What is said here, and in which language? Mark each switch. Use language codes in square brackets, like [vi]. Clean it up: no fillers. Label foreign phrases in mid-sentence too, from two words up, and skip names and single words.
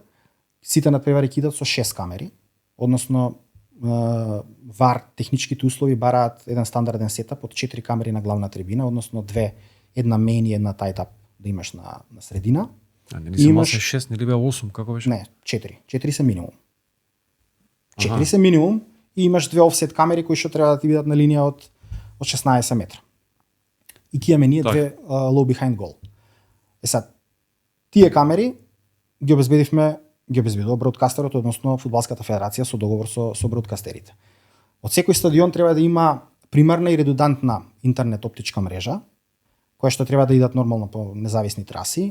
[mk] Сите надпревари ќе идат со 6 камери, односно Вар техничките услови бараат еден стандарден сетап од 4 камери на главна трибина, односно 2, една мейн и една тајтап да имаш на средина. Не имаш 6, нели беа 8, како беше? Не, 4. 4 се минимум. 4 се минимум и имаш 2 офсет камери кои што треба да ти бидат на линија од 16 метра. И ќе имаме ние 2 [en] low behind goal. [mk] Тие камери ги обезбедува бродкастерот, односно Фудбалската федерација со договор со бродкастерите. Од секој стадион треба да има примарна и редундантна интернет оптичка мрежа, која што треба да идат нормално по независни траси.